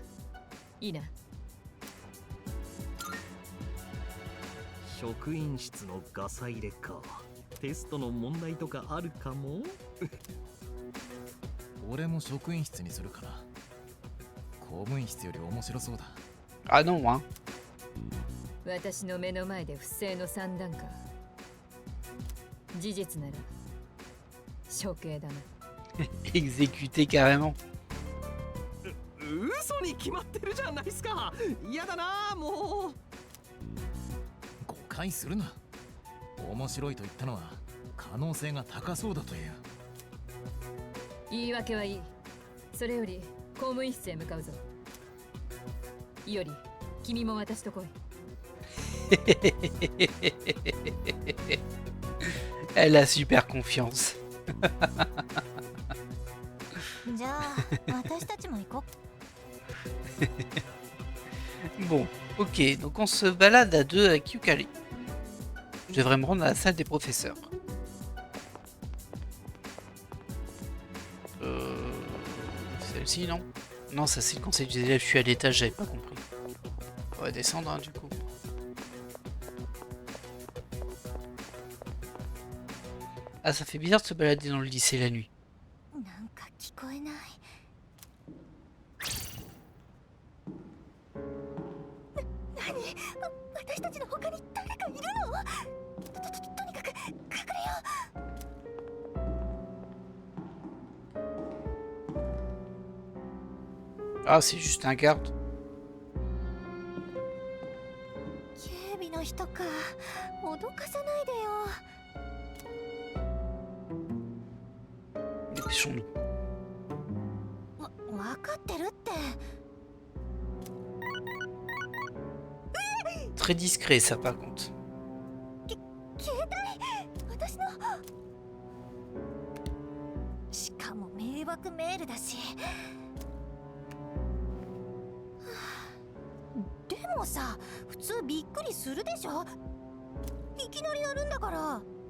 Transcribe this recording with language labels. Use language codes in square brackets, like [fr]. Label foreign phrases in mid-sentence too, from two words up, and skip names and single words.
[ja] いいな。職員室のガサ入れか。テストの問題とかあるかも。俺も職員室にするから。公務員室より面白そうだ。 [fr] Ah non, hein. [ja] 私の目の前で不正の算段か。事実なら処刑だな。 [fr] Exécuté carrément. [ja] 嘘に決まってるじゃないですか。嫌だなもう。誤解するな。面白いと言ったのは可能性が高そうだという。言い訳はいい。それより公務員室へ向かうぞ。いより君も私と来い。 [fr] Elle a super confiance. [ja] じゃあ私たちも行こ [fr] Bon, ok, donc on se balade à deux avec Yukari. Je devrais me rendre à la salle des professeurs. Celle-ci, non? Non, ça c'est le conseil des élèves, je suis à l'étage, j'avais pas compris. On va descendre, hein, du coup. Ah, ça fait bizarre de se balader dans le lycée la nuit. [ja] う。なんか聞こえない。私たちの他に誰かいるの？とにかく隠れよ [fr] Ah, c'est juste un garde. [ja] 警備の人か。脅かさないでよ。 [fr] Dépêchons-nous. [ja] わかってるって。 [fr] Très discret, ça, par contre. [ja] 携帯私の。しかも迷惑メールだし。でもさ、普通びっくりするでしょ。いきなりやるんだから。